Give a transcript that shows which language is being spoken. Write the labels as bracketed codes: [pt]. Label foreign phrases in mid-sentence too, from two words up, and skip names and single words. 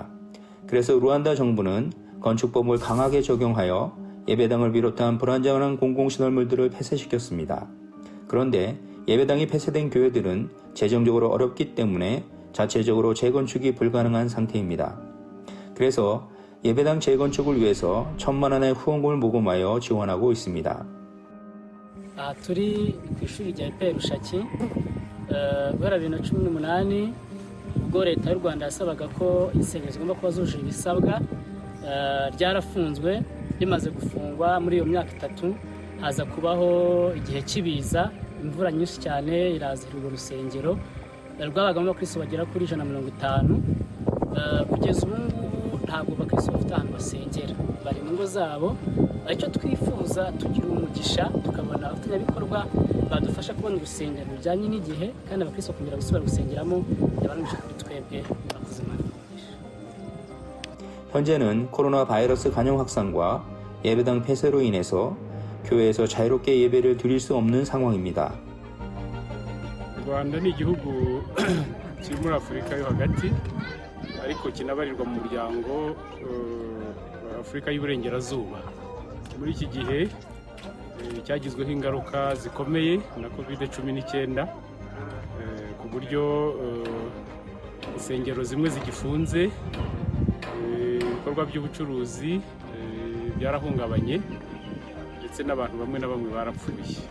[ko] 그래서 루안다 정부는 건축법을 강하게 적용하여 예배당을 비롯한 불완전한 공공시설물들을 폐쇄시켰습니다. 그런데 예배당이 폐쇄된 교회들은 재정적으로 어렵기 때문에 자체적으로 재건축이 불가능한 상태입니다. 그래서 예배당 재건축을 위해서 1,000만 원의 후원금을 모금하여 지원하고 있습니다. [rw] aha turi ku ishuri rya EPR Rushaki guhera 2018 ubwo leta y'u Rwanda yasabaga ko insengero zigomba kuba zujuje ibisabwa ryarafunzwe. Rimaze gufungwa muri iyo myaka 3 haza kubaho igihe cy'ibiza, imvura nyinshi cyane irazira urwo rusengero rwabagamo abakristo bagera kuri 150. Kugeza ubu ngubu ntabwo abakristo bafite ahantu basengera, bari mu ngo zabo. Icyo twifuza tugira umugisha tukabona abafatanyabikorwa badufasha kubona urusengero rujyanye n'igihe kandi abakristo kongera gusubira gusengeramo yabanisha kuri twebwe abakozi Imana. [ko] 현재는 코로나 바이러스 간염 확산과 예배당 폐쇄로 인해서 교회에서 자유롭게 예배를 드릴 수 없는 상황입니다. [rw] Rwanda ni igihugu kiri muri Afurika yo hagati ariko kinabarirwa mu muryango Afurika y'Uburengerazuba. Muri iki gihe cyagizweho ingaruka zikomeye na COVID-19 ku buryo insengero zimwe zigifunze, ibikorwa by'ubucuruzi byarahungabanye ndetse n'abantu bamwe na bamwe barapfuye.